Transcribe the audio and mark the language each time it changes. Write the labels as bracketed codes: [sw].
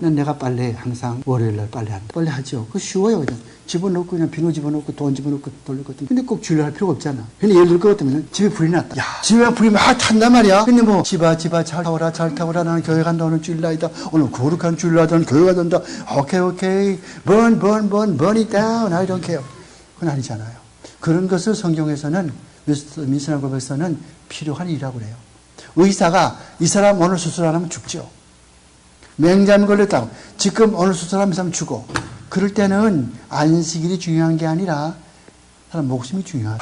[ko] 내가 빨래 항상 월요일날 빨래한다. 빨래하죠. 그거 쉬워요. 그냥 집어넣고 그냥 비누 집어넣고 돈 집어넣고 돌리거든. 근데 꼭 주일날 할 필요가 없잖아. 근데 예를 들어 것 같으면 집에 불이 났다. 야, 집에 불이 막 탄단 말이야. 근데 뭐 집아 잘 타오라 나는 교회 간다. 오늘 주일날이다. 오늘 거룩한 주일날이다. 나는 교회 간다. [en] 오케이 burn it down. I don't care. [ko] 그건 아니잖아요. 그런 것을 성경에서는 민수나고백서는 필요한 일이라고 그래요. 의사가 이 사람 오늘 수술 안 하면 죽죠. 맹장이 걸렸다고. 지금 오늘 수술하면 사람 죽어. 그럴 때는 안식일이 중요한 게 아니라 사람 목숨이 중요하다.